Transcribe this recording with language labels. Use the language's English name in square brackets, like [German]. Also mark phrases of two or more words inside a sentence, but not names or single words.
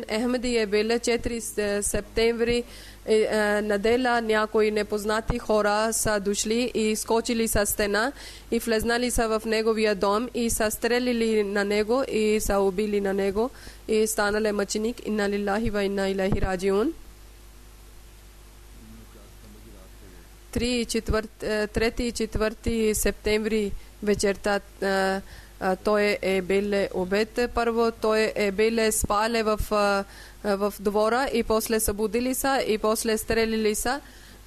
[Bulgarian] Ахмеди е бил 4 септември неделя. Някои непознати хора са дошли и скочили са стена и влезнали са в неговия дом и са стрелили на него и са убили на него и станали мъченик. [Arabic] إنا لله وإنا إليه راجعون. [Bulgarian] 3 и 4 септември вечерта той е бил убит. Първо той е бил спале в двора и после събудили са и после стрелили са.